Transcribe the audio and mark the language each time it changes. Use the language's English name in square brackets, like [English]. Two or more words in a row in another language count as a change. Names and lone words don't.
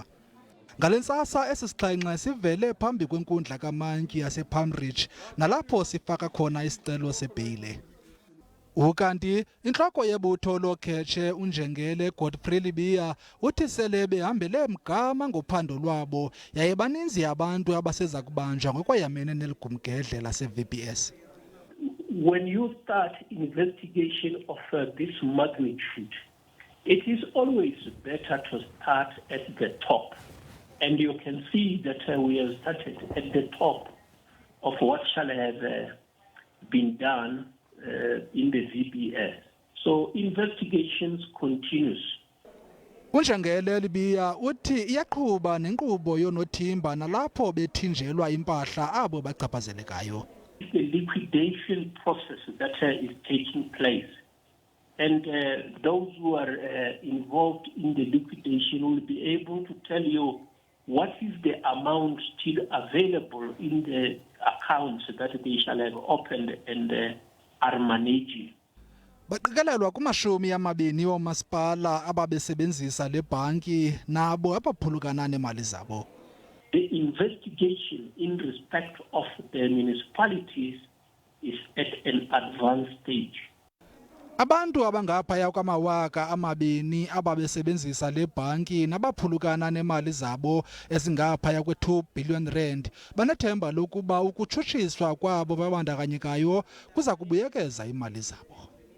[Xhosa] Ngalentsasa Isixhenxe sivele phambi kwenkundla kamantyi yase phambi nalapho sifaka khona isicelo sebheyile. Ukanti intloko yebutho lookhetshe unjengele uthi sele behambele mgama ngophando lwabo yaye baninzi abantu abaseza kubanjwa ngokwayamene neligumgedle lase-VBS. [English] When you start investigation of this magnitude, it is always better to start at the top. And you can see that we have started at the top of what shall have been done in the VBS. So investigations continues. [Xhosa] Unjengele Libiya uthi iyaqhuba nenkqubo yonothimba nalapho bethinjelwa impahla abo bachaphazelekayo. [English] The liquidation process that is taking place. And those who are involved in the liquidation will be able to tell you what is the amount still available in the accounts that they shall have opened and are managing. [Xhosa] Baqikelelwa kumashumi amabini oomasipala ababesebenzisa le bhanki nabo abaphulukana nemali zabo. [English] The investigation in respect of the municipalities is at an advanced stage. [Xhosa] Abantu abangaphaya kwama-2,000 ababesebenzisa le bhanki nabaphulukana nemali zabo ezingaphaya kwe-2 billion rand banethemba lokuba ukutshutshiswa kwabo babandakanyekayo kuza kubuyekeza imali zabo.